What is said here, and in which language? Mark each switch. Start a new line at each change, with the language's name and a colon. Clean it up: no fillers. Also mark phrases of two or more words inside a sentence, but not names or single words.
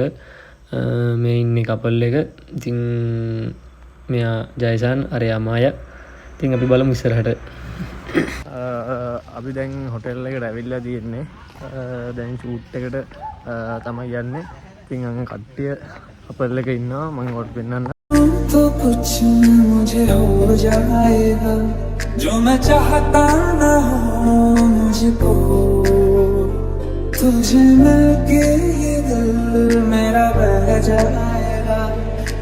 Sinhala: මේ ඉන්නේ කපල් එක. ඉතින් මෙයා ජයසන් අරයා මායා. ඉතින් අපි බලමු ඉස්සරහට. අපි දැන් හොටෙල් එකට ඇවිල්ලා තියෙන්නේ. දැන් ෂූට් එකට තමයි යන්නේ. ඉතින් අං කට්ටිය කපල් එක ඉන්නවා. මම ඔයාලට පෙන්නන්න.
Hindi: तो कुछ मुझे हो जाएगा जो मैं चाहता ना हो मुझको तुझे मिलके ये दिल मेरा बह जाएगा